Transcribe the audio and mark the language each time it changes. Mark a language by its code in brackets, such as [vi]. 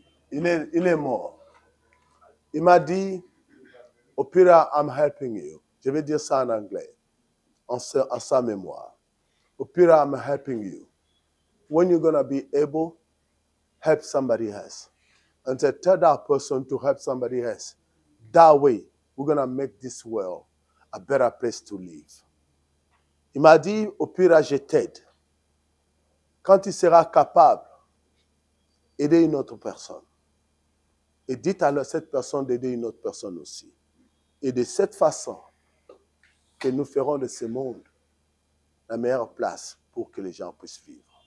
[fr] Il est mort. Il m'a dit, Opira, [en] I'm helping you. [fr] Je vais dire ça en anglais, en sa mémoire. [en] Opira, I'm helping you. When you're going to be able, help somebody else. And tell that person to help somebody else. That way, we're going to make this world a better place to live. [fr] Il m'a dit, Opira, je t'aide. Quand tu seras capable d'aider une autre personne, et dites à cette personne d'aider une autre personne aussi. Et de cette façon, que nous ferons de ce monde la meilleure place pour que les gens puissent vivre.